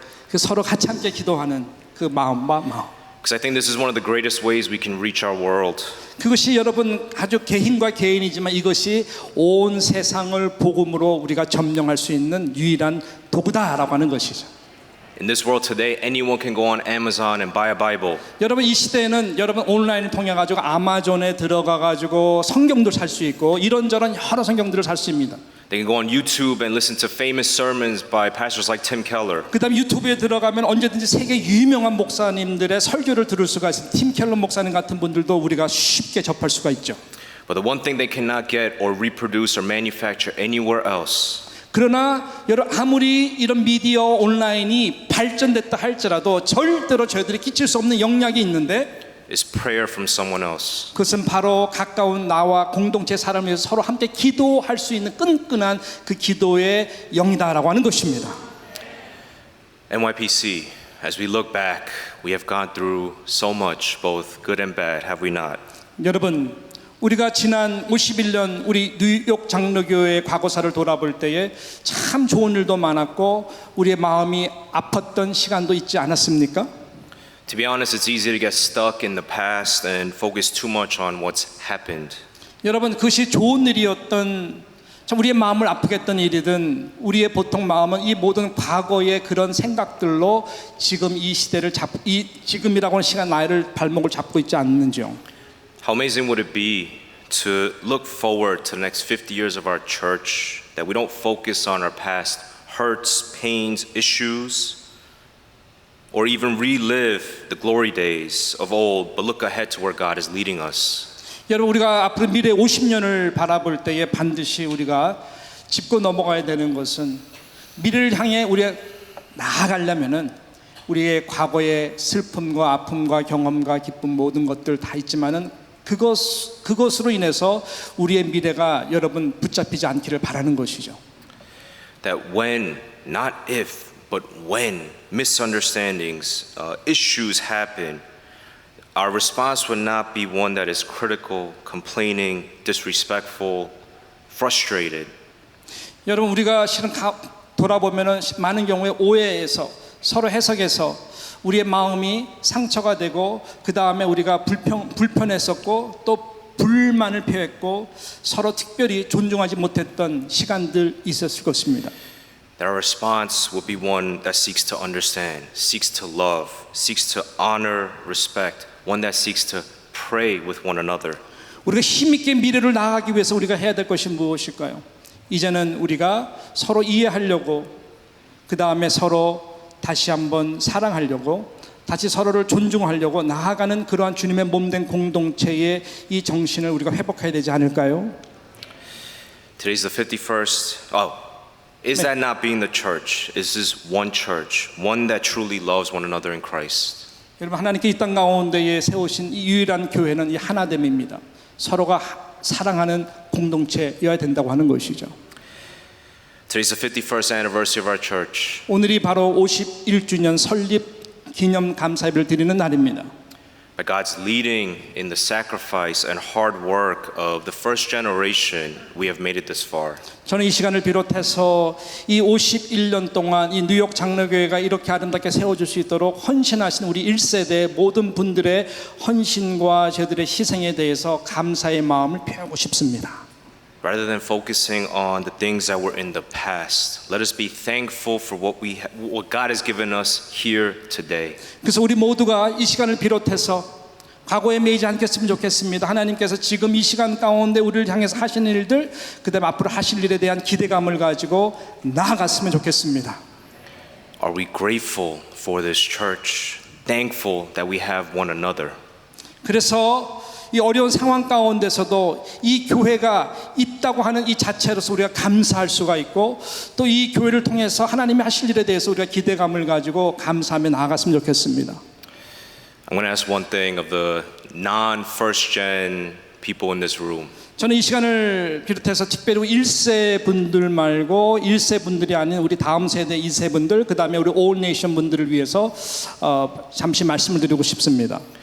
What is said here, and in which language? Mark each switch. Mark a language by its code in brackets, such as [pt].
[ko] 그 서로 같이 함께 기도하는 그 마음. [en] Because I think this is one of the greatest ways we can reach our world. [ko] 그것이 여러분 아주 개인과 개인이지만 이것이 온 세상을 복음으로 우리가 점령할 수 있는 유일한 도구다라고 하는 것이죠. [en] In this world today, anyone can go on Amazon and buy a Bible. [ko] 여러분 이 시대에는 여러분 온라인을 통해 가지고 아마존에 들어가 가지고 성경도 살 수 있고 이런저런 여러 성경들을 살 수 있습니다. [en] They can go on YouTube and listen to famous sermons by pastors like Tim Keller. [ko] 그다음 유튜브에 들어가면 언제든지 세계 유명한 목사님들의 설교를 들을 수가 있어요. 팀 켈러 목사님 같은 분들도 우리가 쉽게 접할 수가 있죠. [en] But the one thing they cannot get or reproduce or manufacture anywhere else [ko] 그러나 여러분 아무리 이런 미디어 온라인이 발전됐다 할지라도 절대로 저희들이 끼칠 수 없는 영향이 있는데 [en] is prayer from someone else. [ko] 그것은 바로 가까운 나와 공동체 사람을 위해서 서로 함께 기도할 수 있는 끈끈한 그 기도의 영이다라고 하는 것입니다. [en] NYPC, as we look back, we have gone through so much, both good and bad, have we not? [ko] 여러분 우리가 지난 51년 우리 뉴욕 장로교회의 과거사를 돌아볼 때에 참 좋은 일도 많았고 우리의 마음이 아팠던 시간도 있지 않았습니까? [en] To be honest, it's easy to get stuck in the past and focus too much on what's happened. [ko] 여러분 그것이 좋은 일이었던 참 우리의 마음을 아프게 했던 일이든 우리의 보통 마음은 이 모든 과거의 그런 생각들로 지금 이 시대를 이 지금이라고 하는 시간 나이를 발목을 잡고 있지 않는지요. [en] How amazing would it be to look forward to the next 50 years of our church, that we don't focus on our past hurts, pains, issues, or even relive the glory days of old, but look ahead to where God is leading us. [ko] 여러분 우리가 앞으로 미래 50년을 바라볼 때에 반드시 우리가 짚고 넘어가야 되는 것은 미래를 향해 우리가 나아가려면은 우리의 과거의 슬픔과 아픔과 경험과 기쁨 모든 것들 다 있지만은 그것으로 인해서 우리의 미래가 여러분 붙잡히지 않기를 바라는 것이죠. [en] That when, not if, but when misunderstandings, issues happen, our response would not be one that is critical, complaining, disrespectful, frustrated. [ko] 여러분 우리가 실은 돌아보면은 많은 경우에 오해에서 서로 해석해서 우리의 마음이 상처가 되고 그 다음에 우리가 불편했었고 또 불만을 표했고 서로 특별히 존중하지 못했던 시간들 있었을 것입니다. [en] That our response will be one that seeks to understand, seeks to love, seeks to honor, respect, one that seeks to pray with one another. [ko] 우리가 힘있게 미래를 나아가기 위해서 우리가 해야 될 것이 무엇일까요? 이제는 우리가 서로 이해하려고 그 다음에 서로 다시 한번 사랑하려고 다시 서로를 존중하려고 나아가는 그러한 주님의 몸된 공동체의 이 정신을 우리가 회복해야 되지 않을까요? [en] Today's the 51st. Is that not being the church? Is this one church, one that truly loves one another in Christ? [ko] 여러분 하나님께 이 땅 가운데에 세우신 이 유일한 교회는 이 하나됨입니다. 서로가 사랑하는 공동체여야 된다고 하는 것이죠. [en] Today's the 51st anniversary of our church. [ko] 오늘이 바로 51주년 설립 기념 감사예배를 드리는 날입니다. [en] By God's leading in the sacrifice and hard work of the first generation, we have made it this far. [ko] 저는 이 시간을 비롯해서 이 51년 동안 이 뉴욕 장로교회가 이렇게 아름답게 세워질 수 있도록 헌신하신 우리 1세대 모든 분들의 헌신과 저들의 희생에 대해서 감사의 마음을 표하고 싶습니다. [en] Rather than focusing on the things that were in the past, let us be thankful for what God has given us here today. [ko] 그래서 우리 모두가 이 시간을 비롯해서 과거에 매이지 않겠으면 좋겠습니다. 하나님께서 지금 이 시간 가운데 우리를 향해서 하시는 일들, 그다음에 앞으로 하실 일에 대한 기대감을 가지고 나아갔으면 좋겠습니다. [en] Are we grateful for this church? Thankful that we have one another? [ko] 그래서 이 어려운 상황 가운데서도 이 교회가 있다고 하는 이 자체로서 우리가 감사할 수가 있고 또 이 교회를 통해서 하나님이 하실 일에 대해서 우리가 기대감을 가지고 감사하며 나아갔으면 좋겠습니다. [en] I'm going to ask one thing of the non-first gen people in this room. [ko] 저는 이 시간을 비롯해서 특별히 1세 분들 말고 1세 분들이 아닌 우리 다음 세대 2세 분들 그 다음에 우리 올 네이션 분들을 위해서 잠시 말씀을 드리고 싶습니다.